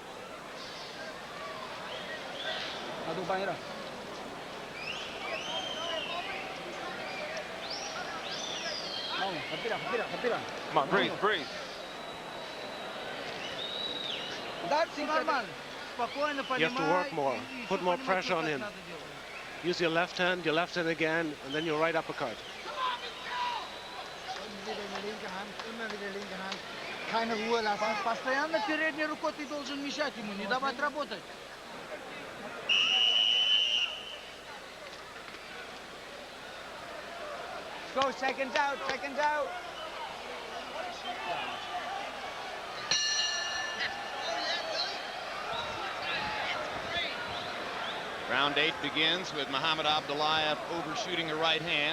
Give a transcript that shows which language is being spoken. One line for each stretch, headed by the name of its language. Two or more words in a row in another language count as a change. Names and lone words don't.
English: Come on, breathe, breathe. You have to work more. Put more pressure on him. Use your left hand again, and then your right uppercut.
German: Keine Ruhe lassen.
Russian: Постоянно передней рукой ты должен мешать ему, не давать работать.
English: Go, seconds out, seconds out. Round 8 begins with Muhammad Abdullaev overshooting a right hand.